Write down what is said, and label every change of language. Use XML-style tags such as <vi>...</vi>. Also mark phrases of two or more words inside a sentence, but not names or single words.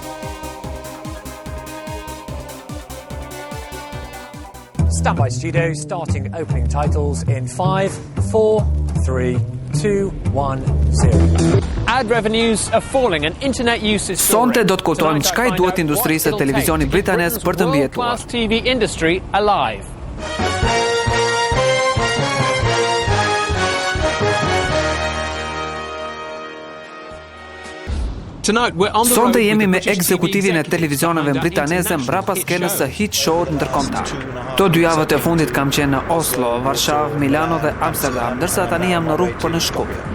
<en>Standby Studio starting opening titles in 5, 4, 3, 2, 1, 0. Ad revenues are falling and internet use is soaring.</en> <sq>Sonte do të kuptojmë çka i duhet industrisë së televizionit britanes për të mbijetuar.</sq> <en>TV industry alive.</en> <sq>Sonte jemi me ekzekutivin e televizioneve britaneze mbrapa skenës së</sq> <en>hit show-t</en> <sq>ndërkombëtar. Këto 2 javët e fundit kam qenë në Oslo, Varshavë, Milano dhe Amsterdam, ndërsa tani jam në rrugë për në Shkup.</sq>